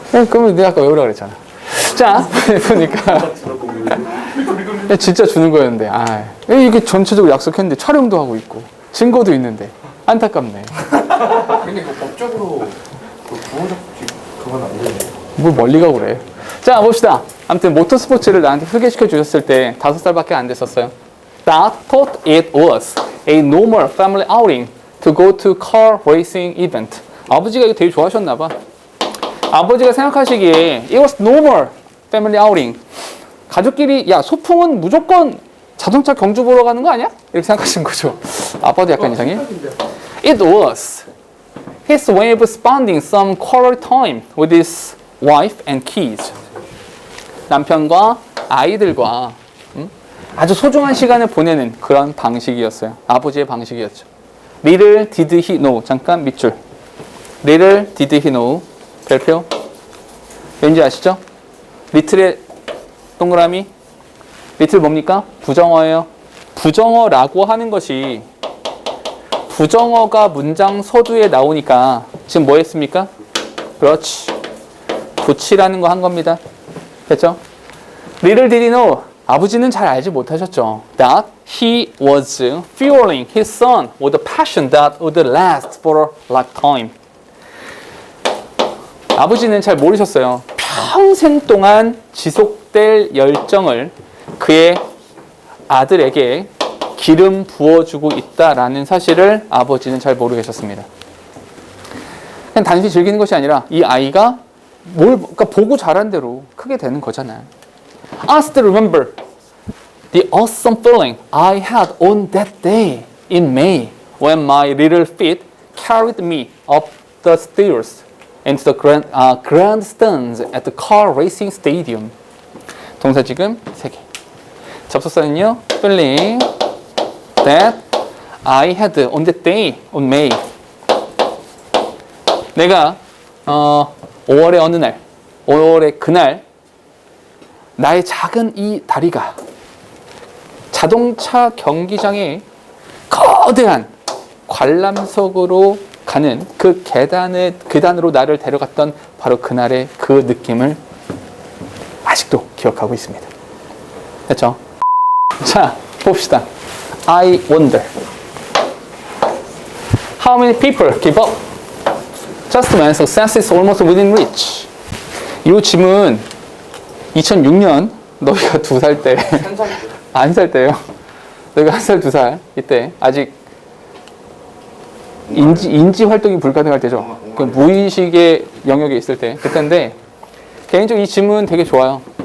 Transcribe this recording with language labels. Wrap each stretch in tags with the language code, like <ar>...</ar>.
<ko>그러면 내가 아까 외우라 그랬잖아. 자, 보니까 진짜 주는 거였는데 이게 전체적으로 약속했는데 촬영도 하고 있고 증거도 있는데 안타깝네. 근데 그 법적으로 그 부호적 그거 뭘 멀리 가고 그래. 자, 봅시다. 아무튼 모터스포츠를 나한테 소개시켜 주셨을 때 5살밖에 안 됐었어요.</ko> <en>Dad thought it was a normal family outing to go to car racing event.</en> <ko>아버지가 이거 되게 좋아하셨나 봐. 아버지가 생각하시기에</ko> <en>it was normal family outing.</en> <ko>가족끼리 야 소풍은 무조건 자동차 경주 보러 가는 거 아니야? 이렇게 생각하신 거죠. 아빠도 약간 이상해.</ko> <en>It was his way of spending some quality time with his wife and kids.</en> <ko>남편과 아이들과 아주 소중한 시간을 보내는 그런 방식이었어요. 아버지의 방식이었죠.</ko> <en>Little did he know.</en> <ko>잠깐 밑줄.</ko> <en>Little did he know.</en> <ko>별표. 왠지 아시죠? little의 동그라미. little 뭡니까? 부정어예요. 부정어라고 하는 것이 부정어가 문장 서두에 나오니까 지금 뭐 했습니까? 그렇지. 붙이라는 거 한 겁니다. 됐죠?</ko> <en>Little did he know.</en> <ko>아버지는 잘 알지 못하셨죠.</ko> <en>That he was fueling his son with a passion that would last for a lifetime.</en> <ko>아버지는 잘 모르셨어요. 평생 동안 지속될 열정을 그의 아들에게 기름 부어주고 있다라는 사실을 아버지는 잘 모르고 계셨습니다. 그냥 단순히 즐기는 것이 아니라 이 아이가 그러니까 보고 자란 대로 크게 되는 거잖아요.</ko> <en>I still remember the awesome feeling I had on that day in May when my little feet carried me up the stairs into the grandstands at the car racing stadium.</en> <ko>동사 지금 3개. 접속사는요.</ko> <en>feeling that I had on that day on May.</en> <ko>내가 5월의 어느 날, 5월의 그날 나의 작은 이 다리가 자동차 경기장의 거대한 관람석으로 가는 그 계단으로 나를 데려갔던 바로 그날의 그 느낌을 아직도 기억하고 있습니다. 됐죠? 자, 봅시다.</ko> <en>I wonder how many people give up just when success is almost within reach.</en> <ko>이 질문 2006년 너희가 2살 때, 1살 때요. 너희가 1살, 2살 이때 아직 인지 활동이 불가능할 때죠. 그 무의식의 영역에 있을 때 그때인데 개인적으로 이 질문 되게 좋아요.</ko>